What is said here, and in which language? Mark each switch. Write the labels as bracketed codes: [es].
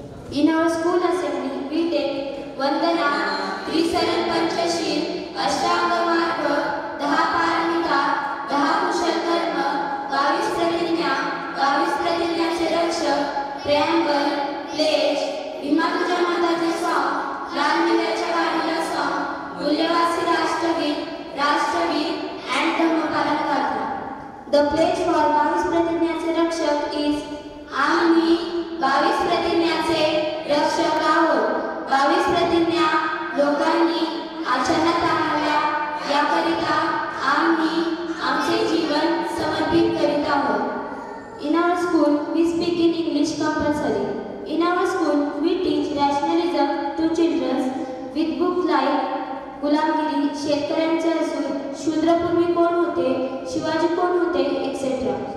[en] In our school assembly, we take Vandana, Trisaran Panchashil, Ashtanga Marga, 10 Paramita, 10 Kushal Karma, 22 Pratijna, 22 प्रतिज्ञाचे रक्षक, preamble, pledge, भीमा तुझ्या माताचे song, लाल मिऱ्याच्या गाडीला song, मूल्यवासी राष्ट्रगीत, राष्ट्रगीत and धम्मपालन गाथा. The pledge for [mr] 22 प्रतिज्ञाचे रक्षक is आम्ही 22 प्रतिज्ञाचे रक्षक आहोत. 22 प्रतिज्ञा लोकांनी आचरणात आणाव्या याकरिता आम्ही आमचे जीवन समर्पित करीत आहोत. [en] In our school, we speak in English compulsory. In our school, we teach rationalism to children with books like Gulamgiri, शेतकऱ्यांचे असून, शूद्रपूर्वी कोण होते, शिवाजी कोण होते, etc.